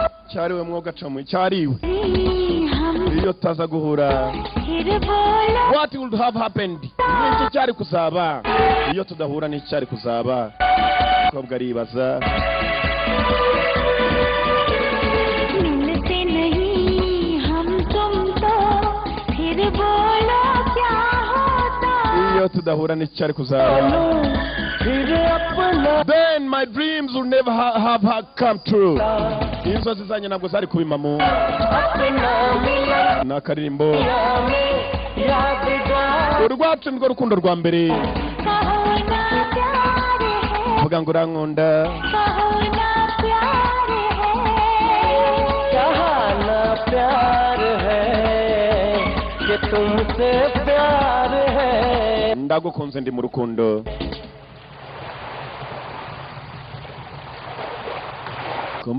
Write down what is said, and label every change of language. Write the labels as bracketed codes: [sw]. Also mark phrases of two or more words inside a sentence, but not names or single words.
[rw] cyariwe mwogacamu cyariwe iyo taza guhura [en] what would have happened [rw] n'icyo cyari kuzaba iyo tudahura n'icyo cyari kuzaba umukobwa aribaza iyo tudahura n'icyo cyari kuzaba [en] then my dreams will never have come true [rw] inzozi zanjye ntabwo zari kuba impamo ni akaririmbo urwacu nirwo rukundo rwa mbere vuga ngo urankunda ndagukunze ndi mu rukundo kumva